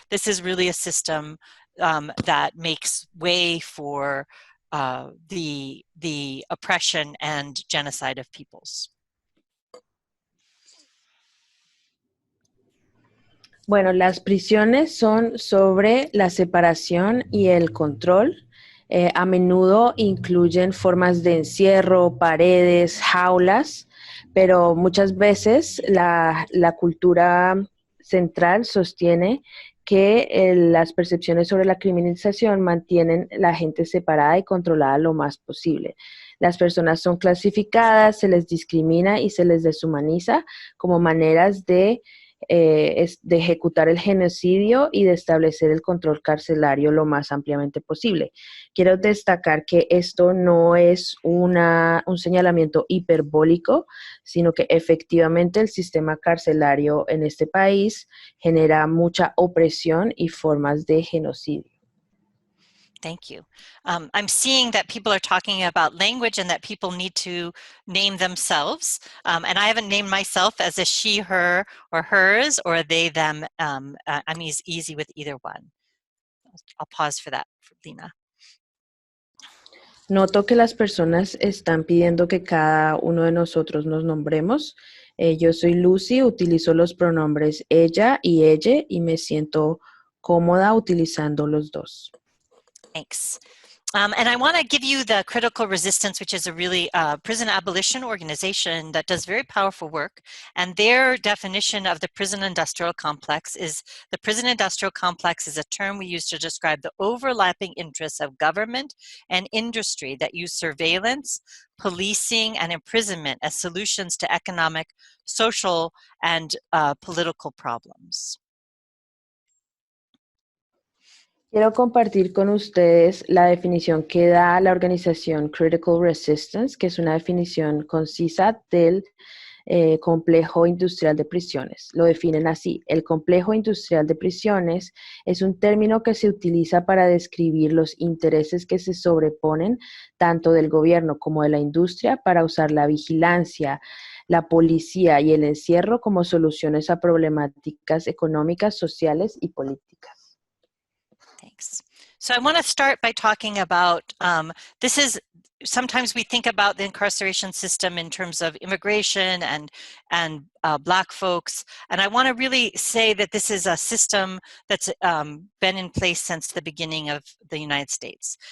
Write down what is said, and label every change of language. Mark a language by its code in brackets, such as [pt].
[en] This is really a system that makes way for the oppression and genocide of peoples. [es] Bueno, las prisiones son sobre la separación y el control. A menudo incluyen formas de encierro, paredes, jaulas, pero muchas veces la cultura central sostiene que las percepciones sobre la criminalización mantienen la gente separada y controlada lo más posible. Las personas son clasificadas, se les discrimina y se les deshumaniza como maneras de ejecutar el genocidio y de establecer el control carcelario lo más ampliamente posible. Quiero destacar que esto no es un señalamiento hiperbólico, sino que efectivamente el sistema carcelario en este país genera mucha opresión y formas de genocidio. [en] Thank you. I'm seeing that people are talking about language and that people need to name themselves. And I haven't named myself as a she, her, or hers, or a they, them. I'm easy with either one. I'll pause for that, Lina. [es] Noto que las personas están pidiendo que cada uno de nosotros nos nombremos. Yo soy Lucy, utilizo los pronombres ella y ella y me siento cómoda utilizando los dos. [en] Thanks. And I want to give you the Critical Resistance, which is a really prison abolition organization that does very powerful work. And their definition of the prison industrial complex is the prison industrial complex is a term we use to describe the overlapping interests of government and industry that use surveillance, policing, and imprisonment as solutions to economic, social, and political problems. [es] Quiero compartir con ustedes la definición que da la organización Critical Resistance, que es una definición concisa del complejo industrial de prisiones. Lo definen así: el complejo industrial de prisiones es un término que se utiliza para describir los intereses que se sobreponen tanto del gobierno como de la industria para usar la vigilancia, la policía y el encierro como soluciones a problemáticas económicas, sociales y políticas. [en] Thanks. So I want to start by talking about, sometimes we think about the incarceration system in terms of immigration and Black folks. And I want to really say that this is a system that's been in place since the beginning of the United States.